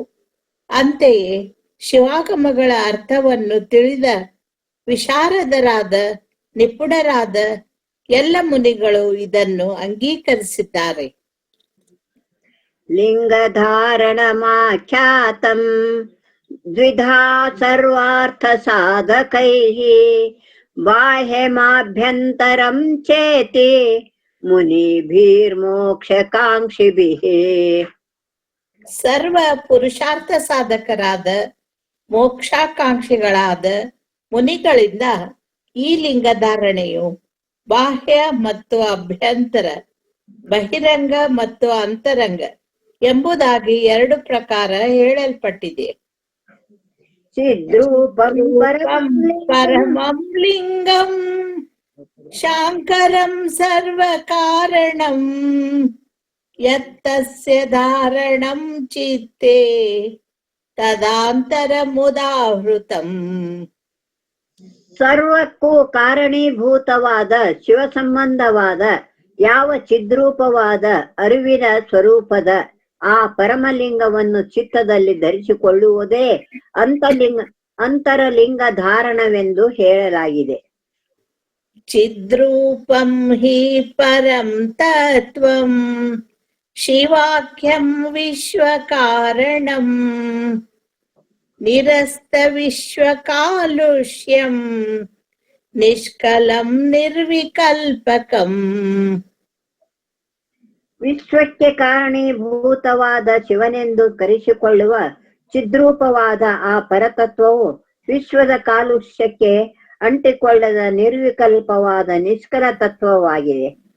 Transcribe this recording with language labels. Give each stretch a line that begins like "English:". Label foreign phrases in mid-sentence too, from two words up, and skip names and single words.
Kannada: ಅಂತೆಯೇ ಶಿವಾಗಮಗಳ ಅರ್ಥವನ್ನು ತಿಳಿದ ವಿಶಾರದರಾದ ನಿಪುಣರಾದ ಎಲ್ಲ ಮುನಿಗಳು ಇದನ್ನು ಅಂಗೀಕರಿಸಿದ್ದಾರೆ.
Sanskrit: ಲಿಂಗಧಾರಣಮಾಖ್ಯಾತಂ द्विधा सर्वार्थसाधकैः बाह्यमाभ्यन्तरं चेति मुनिभिर्मोक्षकाङ्क्षिभिः
Kannada: ಸರ್ವ ಪುರುಷಾರ್ಥ ಸಾಧಕರಾದ ಮೋಕ್ಷಾಕಾಂಕ್ಷಿಗಳಾದ ಮುನಿಗಳಿಂದ ಈ ಲಿಂಗಧಾರಣೆಯು ಬಾಹ್ಯ ಮತ್ತು ಅಭ್ಯಂತರ, ಬಹಿರಂಗ ಮತ್ತು ಅಂತರಂಗ ಎಂಬುದಾಗಿ ಎರಡು ಪ್ರಕಾರ ಹೇಳಲ್ಪಟ್ಟಿದೆ.
Sanskrit: ಚಿದ್ರೂಪಂ ಪರಮಂ ಲಿಂಗಂ ಶಾಂಕರಂ ಸರ್ವ ಕಾರಣಂ ಯತ್ತಸ್ಯ ಧಾರಣಂ ಚಿತ್ತೇ ತದಾಂತರಮುದಾಹೃತಂ.
Kannada: ಸರ್ವಕ್ಕೂ ಕಾರಣೀಭೂತವಾದ ಶಿವ ಸಂಬಂಧವಾದ ಯಾವ ಚಿದ್ರೂಪವಾದ ಅರಿವಿನ ಸ್ವರೂಪದ ಆ ಪರಮಲಿಂಗವನ್ನು ಚಿತ್ತದಲ್ಲಿ ಧರಿಸಿಕೊಳ್ಳುವುದೇ ಅಂತರಲಿಂಗ ಧಾರಣವೆಂದು ಹೇಳಲಾಗಿದೆ.
Sanskrit: ಚಿದ್ರೂಪಂ ಹಿ ಪರಂ ತತ್ವಂ ಶಿವಾಖ್ಯಂ ವಿಶ್ವಕಾರಣಂ ನಿರಸ್ತ ವಿಶ್ವಕಾಲುಷ್ಯಂ ನಿಷ್ಕಲಂ ನಿರ್ವಿಕಲ್ಪಕಂ.
Kannada: ವಿಶ್ವಕ್ಕೆ ಕಾರಣೀಭೂತವಾದ ಶಿವನೆಂದು ಕರೆಸಿಕೊಳ್ಳುವ ಚಿದ್ರೂಪವಾದ ಆ ಪರತತ್ವವು ವಿಶ್ವದ ಕಾಲುಷ್ಯಕ್ಕೆ ಅಂಟಿಕೊಳ್ಳದ ನಿರ್ವಿಕಲ್ಪವಾದ ನಿಷ್ಕಲ ತತ್ವವಾಗಿದೆ.